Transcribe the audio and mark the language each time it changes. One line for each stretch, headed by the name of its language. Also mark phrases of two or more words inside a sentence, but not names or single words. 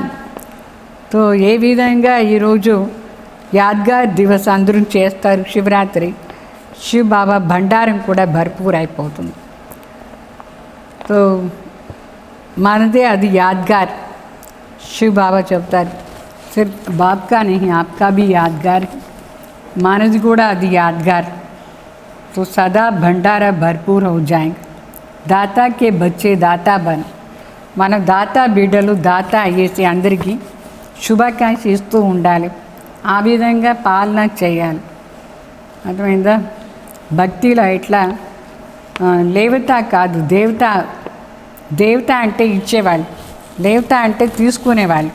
Telugu: తో ఏ విధంగా ఈరోజు
Hindi: यादगार दिवस
Telugu: అందరూ చేస్తారు, శివరాత్రి, శివ బాబా భండారం కూడా భర్పూర్ అయిపోతుంది. తో మనదే అది యాద్గార్. శివ బాబా చెప్తారు,
Hindi: सिर्फ़ बाबका नहीं आपका भी यादगार,
Telugu: మనది కూడా అది యాద్గార్.
Hindi: तो सदा भंडारा भरपूर हो जाएंगे. दाता के बच्चे दाता बन,
Telugu: మన దాతా బిడ్డలు దాత అయ్యేసి అందరికీ శుభాకాంక్ష ఇస్తూ ఉండాలి. ఆ విధంగా పాలన చేయాలి. అర్థమైందా? భక్తిలో ఎట్లా లేవత కాదు, దేవత అంటే ఇచ్చేవాళ్ళు, లేవత అంటే తీసుకునేవాళ్ళు.